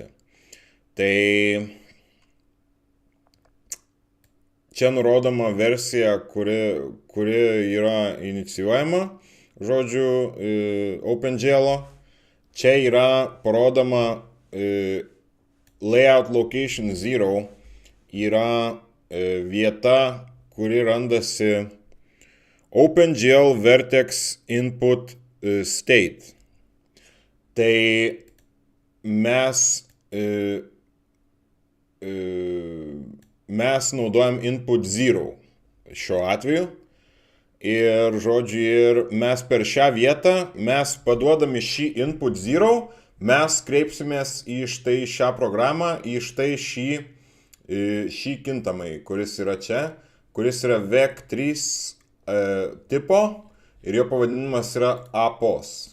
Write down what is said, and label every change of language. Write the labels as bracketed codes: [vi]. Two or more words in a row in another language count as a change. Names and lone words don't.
[lt] Tai čia nurodoma versija, kuri yra inicijuojama, OpenGL. Čia yra parodoma [en] layout location [lt] 0 yra vieta, kuri randasi OpenGL [en] Vertex input state. [lt] Tai mes naudojam input 0 šiuo atveju. Ir mes per šią vietą, mes paduodami šį input 0, mes kreipsimės į štai šią programą, į štai šį kintamai, kuris yra čia, kuris yra vec3 tipo ir jo pavadinimas yra apos.